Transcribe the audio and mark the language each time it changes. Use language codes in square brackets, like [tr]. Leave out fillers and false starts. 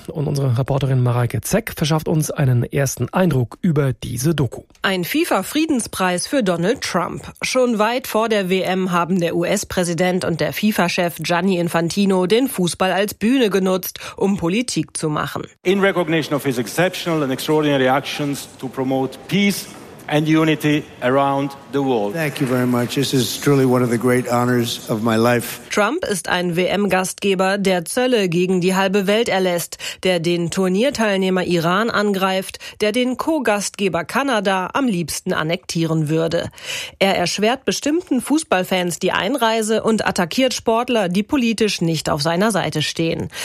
[de] Und unsere Reporterin Mareike Zeck verschafft uns einen ersten Eindruck über diese Doku. Ein FIFA-Friedenspreis für Donald Trump. Schon weit vor der WM haben der US-Präsident und der FIFA-Chef Gianni Infantino den Fußball als Bühne genutzt, um Politik zu machen. [en] In recognition of his exceptional and extraordinary actions to promote peace and unity around the world. Thank you very much. This is truly one of the great honors of my life. [de] Trump ist ein WM-Gastgeber, der Zölle gegen die halbe Welt erlässt, der den Turnierteilnehmer Iran angreift, der den Co-Gastgeber Kanada am liebsten annektieren würde. Er erschwert bestimmten Fußballfans die Einreise und attackiert Sportler, die politisch nicht auf seiner Seite stehen.